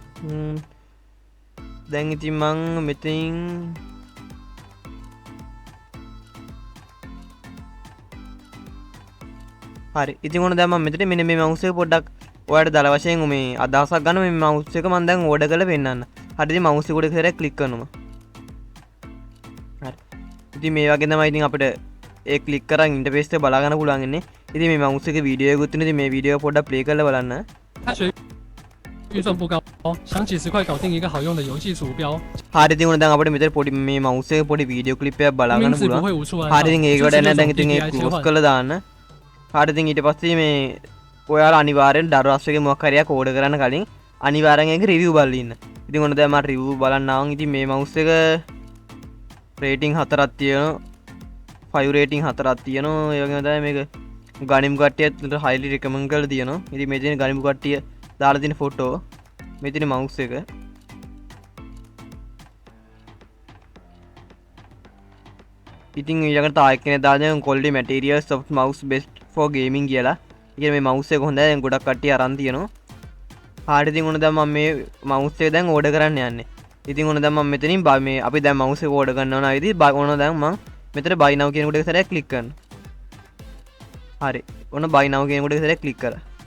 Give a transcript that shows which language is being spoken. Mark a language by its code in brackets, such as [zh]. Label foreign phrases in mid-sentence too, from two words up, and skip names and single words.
[si] දැන් ඉතින් මං මෙතින් හරි ඉතින් ඔන්න දැන් මම මෙතන මෙන්න මේ මවුස් එක පොඩ්ඩක් ඔයාලට දල වශයෙන් මේ අදහසක් ගන්න මේ මවුස් එක මම දැන් ඕඩර් කරලා පෙන්නන්න. හරි ඉතින් මවුස් එක උඩ ඉස්සරහ ක්ලික් කරනවා. හරි ඉතින් මේ වගේ තමයි ඉතින් අපිට ඒ ක්ලික් කරන් ඉන්ටර්ෆේස් එක බලා ගන්න පුළුවන් ඉන්නේ. ඉතින් මේ මවුස් එකේ වීඩියෝ එකකුත් තියෙනවා. ඉතින් මේ වීඩියෝ පොඩ්ඩක් ප්ලේ කරලා බලන්න. [zh] 预算不高，想几十块搞定一个好用的游戏鼠标， [si] හරි ඉතින් ඔන්න දැන් අපිට මෙතන පොඩි මේ මවුස් එකේ පොඩි [en] video clip [si] එකක් බලා [zh] 名 [si] ගන්න [zh] 字不 [si] පුළුවන්. [zh] 会无处安 [si] හරි [zh] 放， [si] ඉතින් ඒක [zh] 就 [si] වැඩ [zh] 是 [si] නැහැ [zh] 这 [si] දැන් [zh] 种 [si] ඉතින් ඒක [zh] DPI 切 [si] ක්ලෝස් [zh] 换。 [si] කරලා දාන්න. හරි ඉතින් ඊට පස්සේ මේ ඔයාලා අනිවාර්යෙන් දරවස් එකේ මොකක් හරියක් ඕඩර් කරන්න කලින් අනිවාර්යෙන් ඒක රිවිව් බලලා ඉන්න. ඉතින් ඔන්න දැන් මම රිවිව් බලන්න ආවන්. ඉතින් මේ මවුස් එක රේටින් 4ක් තියෙනවා. 5 රේටින් 4ක් තියෙනවා. ඒ වගේම තමයි මේක ගනිමු කට්ටියත් [en] highly recommend [si] කරලා තියෙනවා. ඉතින් මේ තියෙන ගනිමු කට්ටිය දාලා තියෙන ෆොටෝ මේ තියෙන මවුස් එක. ඉතින් ඊළඟට තාක් කෙනෙක් දාලා තියෙනවා [en] quality materials of mouse best for gaming [si] කියලා. ඉතින් මේ මවුස් එක හොඳයි. දැන් ගොඩක් කට්ටිය අරන් තියෙනවා. හරි ඉතින් ඔන්න දැන් මම මේ මවුස් එක දැන් ඕඩර් කරන්න යන්නේ. ඉතින් ඔන්න දැන් මම මෙතනින් මේ අපි දැන් මවුස් එක ඕඩර් කරනවා නම් ඉතින් ඔන්න දැන් මම මෙතන [en] buy now [si] කියන කොට එක සැරයක් ක්ලික් කරනවා. හරි ඔන්න [en] buy now [si] කියන කොට එක සැරයක් ක්ලික් කරා.